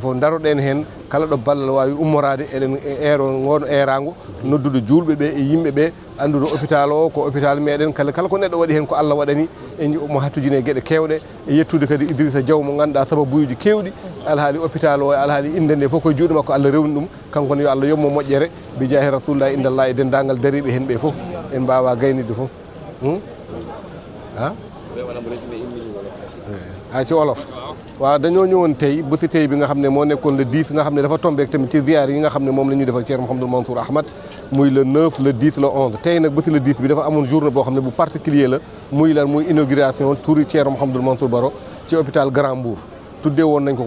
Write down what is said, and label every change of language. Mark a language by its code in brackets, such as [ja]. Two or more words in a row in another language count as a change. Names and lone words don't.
[ff] fof daroɗen hen kala ɗo ballal wawi ummorade eɗen eero ngono erago noddude julɓe ɓe e yimɓe ɓe andude hôpital o ko hôpital meɗen kala ko neɗɗo waɗi hen ko Allah waɗani mo hattujine gueɗe kewɗe e yettude kadi Idrissa Diaw mo ganduɗa sababuji kewɗi alhaali hôpital o e alhaali inde nde fof koye juuɗe makko Allah rewni ɗum kanko ne yo Allah yobmo moƴƴere [ar] بجاه رسول الله عند الله [ff] e dendagal dariɓe hen ɓe fof en mbawa gaynide fof [wo] ci wolof waaw dañoo ñëwoon tey bési tey bi nga xam ne moo nekkoon le 10 nga xam ne dafa tombé tamit ci ziyaar yi nga xam ne moom la ñuy defal Thierno Mouhamadou Mansour Ahmad muy le 9 le 10 le 11 tey nag bési le 10 bi dafa amoon journée boo xam ne bu particulier la muy inauguration turi Thierno Mouhamadou Mansour Baro ci hôpital Grand Mbour tuddee woon nañ ko